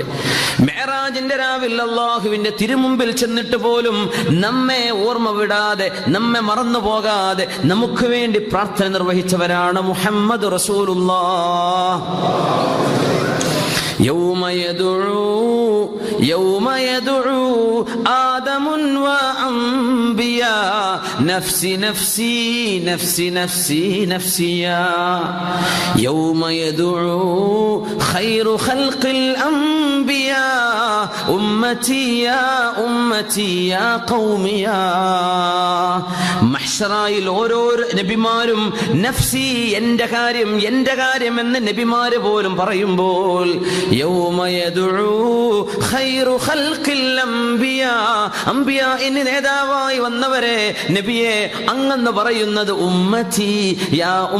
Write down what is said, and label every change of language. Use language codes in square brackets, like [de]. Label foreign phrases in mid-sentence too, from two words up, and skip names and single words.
[ml] മിഅ്റാജിന്റെ രാവിൽ അല്ലാഹുവിന്റെ തിരുമുമ്പിൽ ചെന്നിട്ട് പോലും നമ്മെ ഓർമ്മ വിടാതെ, നമ്മെ മറന്നു പോകാതെ നമുക്ക് വേണ്ടി പ്രാർത്ഥന നിർവഹിച്ചവരാണ് [ar] محمد رسول الله. يوم يدعو آدم و الأنبياء نفسي نفسي نفسي نفسي نفسي يوم يدعو خير خلق الأنبياء أمتي يا أمتي يا قومي يا [ml] മഹ്ശറായിൽ ഓരോ നബിമാരും നഫ്സി എന്റെ കാര്യം എന്ന് നബിമാര് പോലും പറയുമ്പോൾ [ar] يوم يدعو خير خلق الأنبياء [ml] ഇനി നേതാവായി വന്നവരെ നബിയെ അങ്ങെന്ന് പറയുന്നത് [ar] أمتي يا